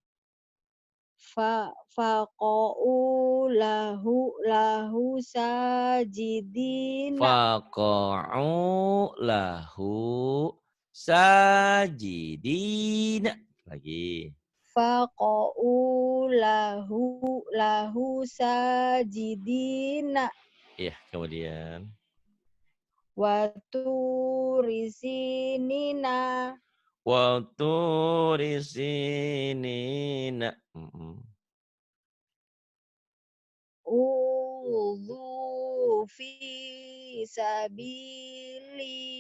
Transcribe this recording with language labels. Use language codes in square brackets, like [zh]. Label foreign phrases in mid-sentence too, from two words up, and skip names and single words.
[ar] فقعوا له ساجدين فقعوا له ساجدين. [id] Lagi. [ar] فقعوا له ساجدين [id] Iya, kemudian. [ar] وطور سينين وطور سينين. Mhm. ادعو في سبيل